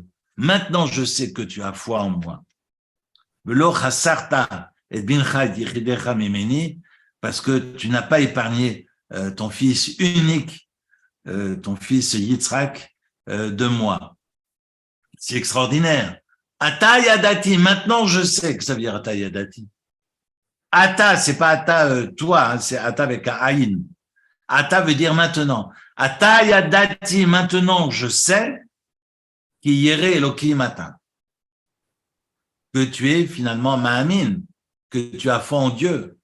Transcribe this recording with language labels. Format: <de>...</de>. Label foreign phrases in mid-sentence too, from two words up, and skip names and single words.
<fr>Maintenant je sais que tu as foi en moi. Parce que tu n'as pas épargné ton fils unique, ton fils Yitzhak, de moi. C'est extraordinaire.</fr> <he>עתה ידעתי,</he> <fr>maintenant je sais que ça veut dire</fr> <he>עתה ידעתי.</he> <fr>Ata, c'est pas Ata toi, hein, c'est Ata avec un Aïn. Ata veut dire maintenant.</fr> <he>עתה ידעתי,</he> <fr>maintenant je sais qui</fr> <he>ירא אלוהים אתה.</he> <fr>Que tu es finalement Ma'amin, que tu as foi en Dieu.</fr>